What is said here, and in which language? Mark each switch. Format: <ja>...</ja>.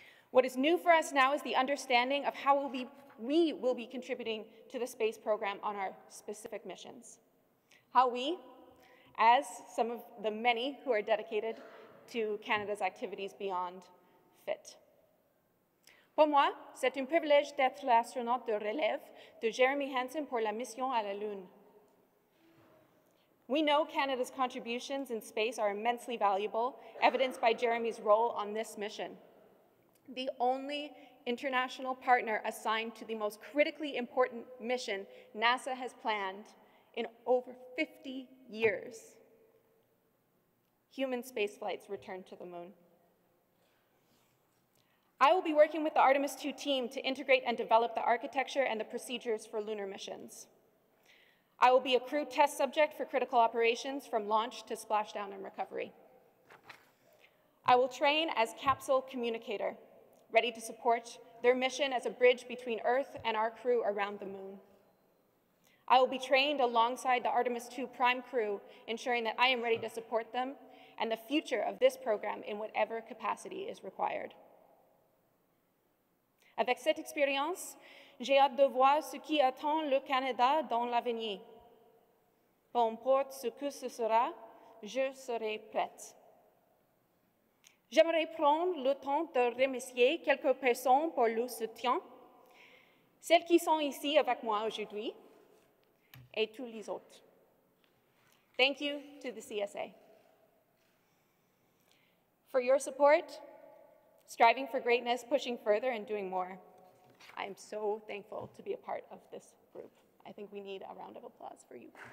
<en>What is new for us now is the understanding of how we will be contributing to the space program on our specific missions. How we, as some of the many who are dedicated to Canada's activities beyond, fit.</en> <fr>Pour moi, c'est un privilège d'être l'astronaute de relève de Jeremy Hansen pour la mission à la Lune.</fr> <en>We know Canada's contributions in space are immensely valuable, evidenced by Jeremy's role on this mission. The only international partner assigned to the most critically important mission NASA has planned in over 50 years. Human space flights return to the moon. I will be working with the Artemis II team to integrate and develop the architecture and the procedures for lunar missions. I will be a crew test subject for critical operations from launch to splashdown and recovery. I will train as capsule communicator, ready to support their mission as a bridge between Earth and our crew around the moon. I will be trained alongside the Artemis II prime crew, ensuring that I am ready to support them and the future of this program in whatever capacity is required.</en> <fr>Avec cette expérience, j'ai hâte de voir ce qui attend le Canada dans l'avenir. Peu importe ce que ce sera, je serai prête. J'aimerais prendre le temps de remercier quelques personnes pour leur soutien, celles qui sont ici avec moi aujourd'hui, et tous les autres.</fr> <en>Thank you to the CSA. For your support, striving for greatness, pushing further, and doing more. I am so thankful to be a part of this group. I think we need a round of applause for you.</en>